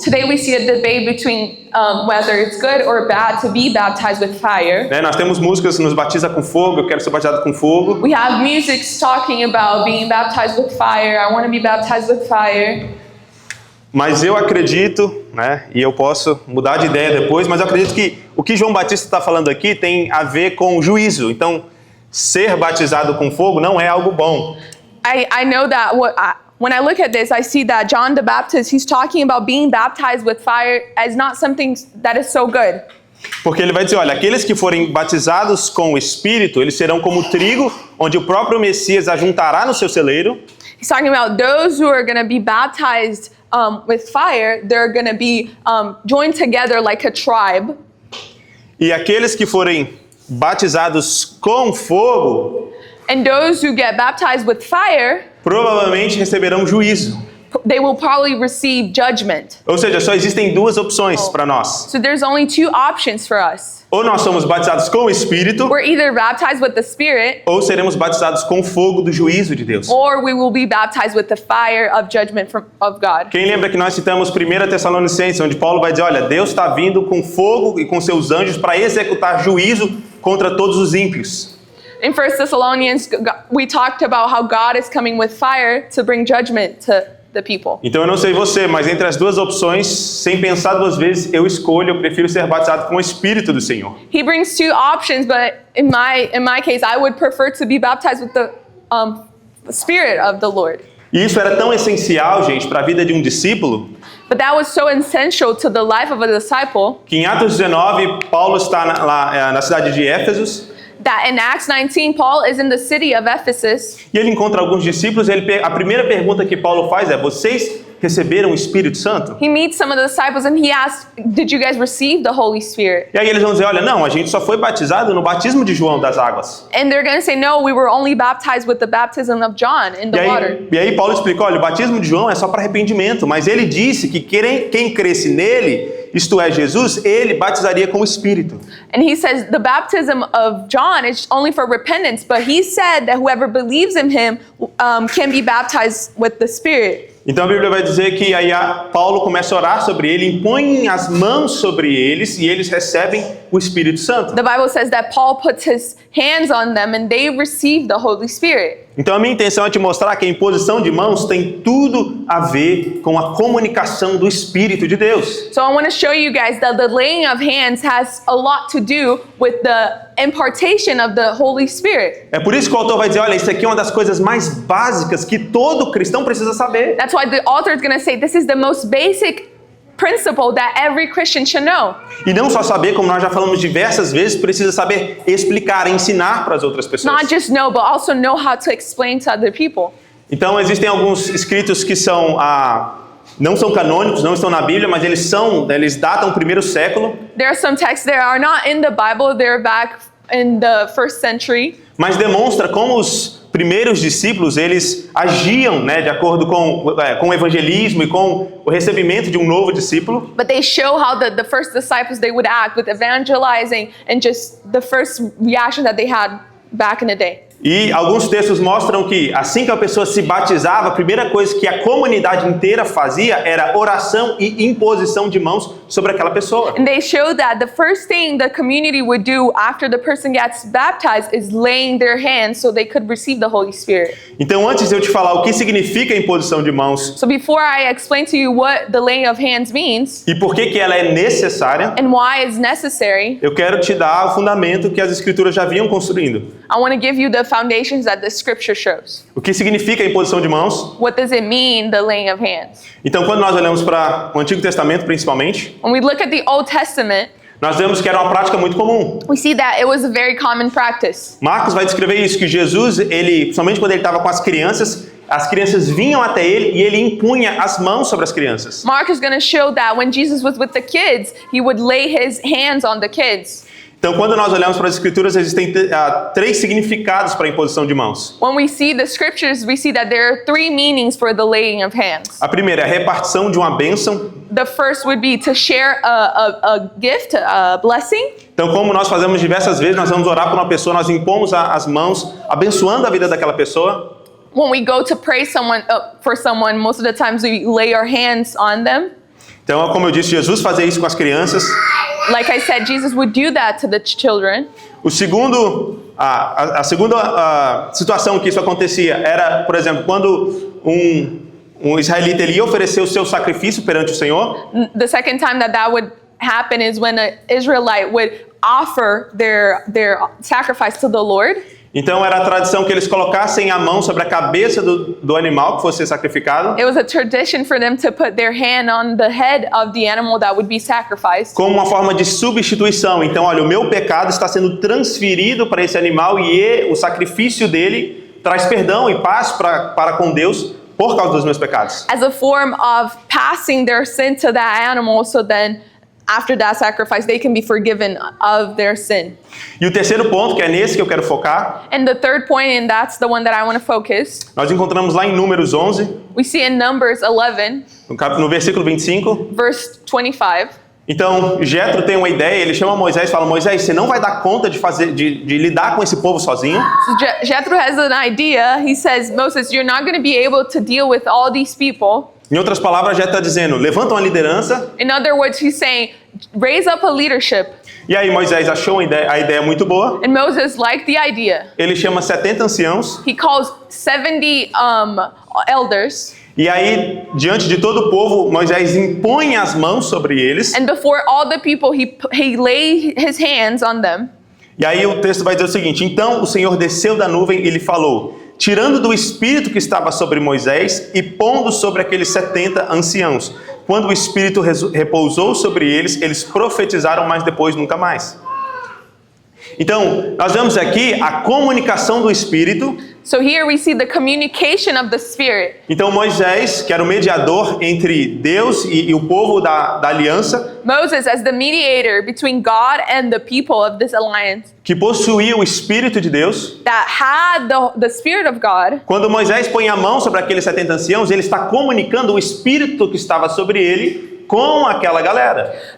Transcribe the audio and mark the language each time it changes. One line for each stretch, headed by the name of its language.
English: Today we see a debate between whether it's good or bad to be baptized with fire.
Portuguese: Nós temos músicas que nos batiza com fogo, eu quero ser batizado com fogo.
English: We have music talking about being baptized with fire. I want to be baptized with fire.
Portuguese: Mas eu acredito, e eu posso mudar de ideia depois, mas eu acredito que o que João Batista está falando aqui tem a ver com juízo. Então, ser batizado com fogo não é algo bom.
English: I know that when I look at this, I see that John the Baptist, he's talking about being baptized with fire as not something that is so good.
Portuguese: Porque ele vai dizer, olha, aqueles que forem batizados com o Espírito, eles serão como trigo, onde o próprio Messias ajuntará no seu celeiro.
English: He's talking about those who are going to be baptized with fire, they're going to be joined together like a tribe.
Portuguese: E aqueles que forem batizados com fogo,
English: and those who get baptized with fire,
Portuguese: provavelmente receberão juízo.
English: They will probably receive judgment.
Portuguese: Ou seja, só existem duas opções para nós.
English: So there's only two options for us.
Portuguese: Ou nós somos batizados com o Espírito,
English: We're either baptized with the Spirit,
Portuguese: ou seremos batizados com o fogo do juízo de Deus.
English: or we will be baptized with the fire of judgment of God.
Portuguese: Quem lembra que nós citamos 1 Tessalonicenses, onde Paulo vai dizer, olha, Deus está vindo com fogo e com seus anjos para executar juízo contra todos os ímpios.
English: In 1 Thessalonians, we talked about how God is coming with fire to bring judgment to the people.
Portuguese: Então eu não sei você, mas entre as duas opções, sem pensar duas vezes, eu prefiro ser batizado com o Espírito do Senhor.
English: He brings two options, but in my case, I would prefer to be baptized with the Spirit of the Lord.
Portuguese: E isso era tão essencial, gente, para a vida de um discípulo,
English: But that was so essential to the life of a disciple,
Portuguese: que em Atos 19, Paulo está lá na cidade de Éfeso,
English: that in Acts 19, Paul is in the city of Ephesus.
Portuguese: E ele encontra alguns discípulos, a primeira pergunta que Paulo faz é, vocês receberam o Espírito Santo?
English: He meets some of the disciples and he asks, did you guys receive the Holy Spirit?
Portuguese: E aí eles vão dizer, olha, não, a gente só foi batizado no batismo de João das águas.
English: And they're going to say, no, we were only baptized with the baptism of John in the water.
Portuguese: E aí Paulo explica, olha, o batismo de João é só para arrependimento, mas ele disse que quem cresce nele, isto é, Jesus, ele batizaria com o Espírito.
English: And he says the baptism of John is only for repentance, but he said that whoever believes in him can be baptized with the Spirit.
Portuguese: Então a Bíblia vai dizer que aí Paulo começa a orar sobre ele, impõe as mãos sobre eles e eles recebem o Espírito Santo.
English: The Bible says that Paul puts his hands on them and they receive the Holy Spirit.
Portuguese: Então a minha intenção é te mostrar que a imposição de mãos tem tudo a ver com a comunicação do Espírito de Deus.
English: So I want to show you guys that the laying of hands has a lot to do with the impartation of the Holy Spirit.
Portuguese: É por isso que o autor vai dizer, olha, isso aqui é uma das coisas mais básicas que todo cristão precisa saber.
English: That's why the author is going to say this is the most basic principle that every Christian should know.
Portuguese: E não só saber, como nós já falamos diversas vezes, precisa saber explicar, ensinar para as outras pessoas.
English: Not just know, but also know how to explain to other people.
Portuguese: Então existem alguns escritos que são não são canônicos, não estão na Bíblia, mas eles datam o primeiro século.
English: There are some texts that are not in the Bible, they're back in the 1st century.
Portuguese: Mas demonstra como os primeiros discípulos, eles agiam, né, de acordo com o evangelismo e com o recebimento de um novo discípulo.
English: But they show how the first disciples, they would act with evangelizing and just the first reaction that they had back in the day.
Portuguese: E alguns textos mostram que assim que a pessoa se batizava, a primeira coisa que a comunidade inteira fazia era oração e imposição de mãos sobre aquela pessoa.
English: And they show that the first thing the community would do after the person gets baptized is laying their hands so they could receive the Holy Spirit.
Portuguese: Então, antes de eu te falar o que significa a imposição de mãos
English: So before I explain to you what the laying of hands means
Portuguese: e por que ela é necessária,
English: and why it's necessary,
Portuguese: eu quero te dar o fundamento que as escrituras já vinham construindo.
English: I want to give you the foundations that the scripture shows.
Portuguese: O que significa a imposição de mãos?
English: What does it mean, the laying of hands?
Portuguese: Então, quando nós olhamos para o Antigo Testamento, principalmente,
English: When we look at the Old Testament,
Portuguese: nós vemos que era uma prática muito comum.
English: we see that it was a very common practice.
Portuguese: Marcos vai descrever isso, que Jesus, somente quando ele estava com as crianças vinham até ele e ele impunha as mãos sobre as crianças.
English: Mark is going to show that when Jesus was with the kids, he would lay his hands on the kids.
Portuguese: Então, quando nós olhamos para as escrituras, existem três significados para a imposição de mãos.
English: When we see the scriptures, we see that there are 3 meanings for the laying of hands.
Portuguese: A primeira é a repartição de uma bênção.
English: The first would be to share a gift, a blessing.
Portuguese: Então, como nós fazemos diversas vezes, nós vamos orar por uma pessoa, nós impomos as mãos, abençoando a vida daquela pessoa.
English: When we go to pray for someone, most of the times we lay our hands on them.
Portuguese: Então, como eu disse, Jesus fazia isso com as crianças.
English: Like I said, Jesus would do that to the children.
Portuguese: A segunda situação que isso acontecia era, por exemplo, quando um israelita ele ia oferecer o seu sacrifício perante o Senhor.
English: The second time that would happen is when an Israelite would offer their sacrifice to the Lord.
Portuguese: Então era a tradição que eles colocassem a mão sobre a cabeça do animal que fosse ser sacrificado.
English: It was a tradition for them to put their hand on the head of the animal that would be sacrificed.
Portuguese: Como uma forma de substituição. Então, olha, o meu pecado está sendo transferido para esse animal e o sacrifício dele traz perdão e paz para com Deus por causa dos meus pecados.
English: As a form of passing their sin to that animal, so then after that sacrifice, they can be forgiven of their sin.
Portuguese: E o terceiro ponto, que é nesse que eu quero focar,
English: And the third point, and that's the one that I want to focus,
Portuguese: nós encontramos lá em Números 11,
English: we see in Numbers 11,
Portuguese: no versículo 25.
English: verse 25.
Portuguese: Então, Jetro tem uma ideia, ele chama Moisés e fala, Moisés, você não vai dar conta de lidar com esse povo sozinho.
English: So Jethro has an idea. He says, Moses, you're not going to be able to deal with all these people.
Portuguese: Em outras palavras, Jetro está dizendo, levanta uma liderança.
English: In other words, he's saying, raise up a leadership.
Portuguese: E aí Moisés achou a ideia muito boa.
English: And Moses liked the idea.
Portuguese: Ele chama 70 anciãos.
English: He calls 70 elders.
Portuguese: E aí, diante de todo o povo, Moisés impõe as mãos sobre eles.
English: And before all the people, he laid his hands on them.
Portuguese: E aí o texto vai dizer o seguinte, então o Senhor desceu da nuvem e lhe falou, tirando do espírito que estava sobre Moisés e pondo sobre aqueles 70 anciãos. Quando o espírito repousou sobre eles, eles profetizaram, mas depois nunca mais. Então, nós vemos aqui a comunicação do espírito.
English: So here we see the communication of the Spirit.
Portuguese: Então Moisés, que era o mediador entre Deus e o povo da aliança,
English: Moses as the mediator between God and the people of this alliance,
Portuguese: que possuía o Espírito de Deus.
English: that had the Spirit of God.
Portuguese: Quando Moisés põe a mão sobre aqueles 70 anciãos, ele está comunicando o Espírito que estava sobre ele com aquela galera.